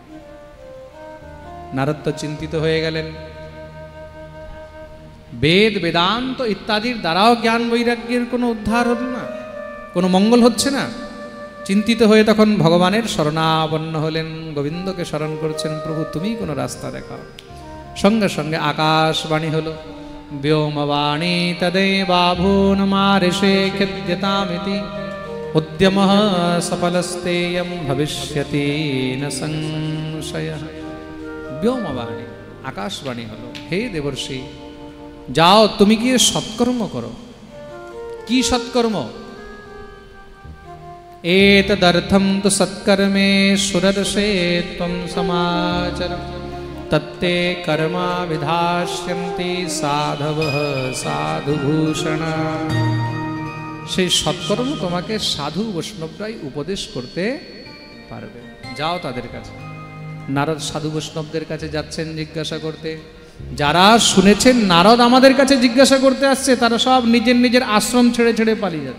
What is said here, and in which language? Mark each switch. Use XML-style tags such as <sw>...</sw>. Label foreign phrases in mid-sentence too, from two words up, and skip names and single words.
<bn>নারদ তো চিন্তিত হয়ে গেলেন, বেদ বেদান্ত ইত্যাদির দ্বারাও জ্ঞান বৈরাগ্যের কোনো উদ্ধার হল না, কোনো মঙ্গল হচ্ছে না। চিন্তিত হয়ে তখন ভগবানের শরণাপন্ন হলেন, গোবিন্দকে স্মরণ করছেন, প্রভু তুমি কোনো রাস্তা দেখাও। সঙ্গে সঙ্গে আকাশবাণী হলো,</bn> <sa>व्योमवाणी तदेवाभून्मारिषे खेद्यतामिति उद्यमः सफलस्तेयं भविष्यति न संशयः।</sa> <bn>ব্যোমবাণী আকাশবাণী হলো, হে দেবর্ষি যাও তুমি গিয়ে সৎকর্ম করো। কী সৎকর্ম?</bn> <sa>एतदर्थं तु सत्कर्मे सुरदर्शे त्वं समाचर तत्ते कर्मा विधास्यन्ति साधवः साधुभूषण।</sa> <bn>সেই সৎকর্ম তোমাকে সাধু বৈষ্ণবরাই উপদেশ করতে পারবে। যাও তাদের কাছে। নারদ সাধু বৈষ্ণবদের কাছে যাচ্ছেন জিজ্ঞাসা করতে। যারা শুনেছেন নারদ আমাদের কাছে জিজ্ঞাসা করতে আসছে, তারা সব নিজের নিজের আশ্রম ছেড়ে ছেড়ে পালিয়ে যাচ্ছে।</bn>